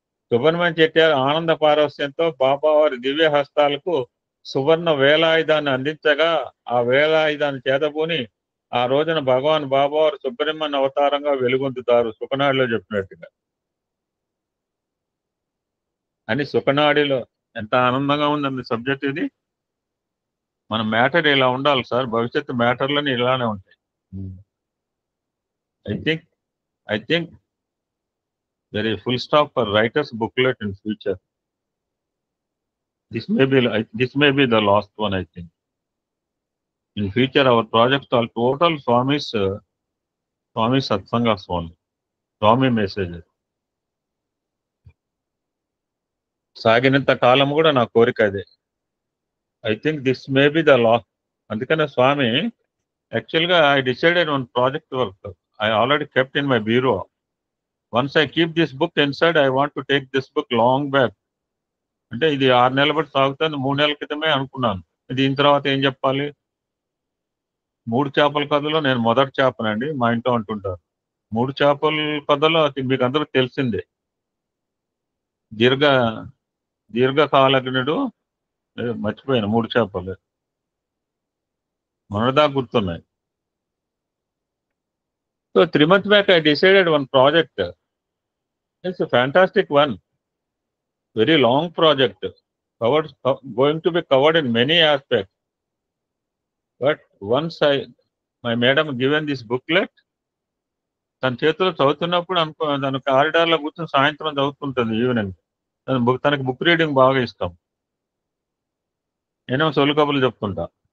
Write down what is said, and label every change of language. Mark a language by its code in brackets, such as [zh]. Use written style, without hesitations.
[te] సుబ్రహ్మణ్య చెట్టియార్ ఆనంద పారవస్యంతో బాబావారి దివ్య హస్తాలకు సువర్ణ వేలాయుధాన్ని అందించగా, ఆ వేలాయుధాన్ని చేతబూని ఆ రోజున భగవాన్ బాబావారు సుబ్రహ్మణ్య అవతారంగా వెలుగొందుతారు, సుఖనాడిలో చెప్పినట్టుగా. అని సుఖనాడిలో ఎంత ఆనందంగా ఉందండి సబ్జెక్ట్ ఇది. మన మ్యాటర్ ఇలా ఉండాలి సార్, భవిష్యత్తు మ్యాటర్లని ఇలానే ఉంటాయి. [en] I think there is full stop for writer's booklet in future. This may be the last one, I think. In future, our projects are total Swami Satsangas only, Swami messages. [te] సాగినంత కాలం కూడా నా కోరిక అదే. [en] I think this may be the last. అందుకనే స్వామి యాక్చువల్గా I decided one project work I already kept in my bureau. Once I keep this book inside, I want to take this book long back. [te] అంటే ఇది 6 నెలల బట్టి సాగుతుంది, 3 నెలల క్రితమే అనుకున్నాను. దీని తర్వాత ఏం చెప్పాలి? 3 చేపల కథలో నేను మొదటి చేపనండి, మా ఇంట్లో అంటుంటారు. 3 చేపల కథలో మీకు అందరూ తెలిసిందే. దీర్ఘకాలజ్ఞుడు, మర్చిపోయాను 3 చేపలు మొన్నదా గుర్తున్నాయి. [en] So 3 months back I decided one project. It's a fantastic one, very long project, going to be covered in many aspects. But once my madam given this booklet, [te] తన చేతిలో చదువుతున్నప్పుడు తను కారిడార్లో కూర్చొని సాయంత్రం చదువుతుంటుంది ఈవినింగ్. తనకి బుక్ రీడింగ్ బాగా ఇష్టం. నేనేమో సొల్లు కబుర్లు చెప్తుంటా.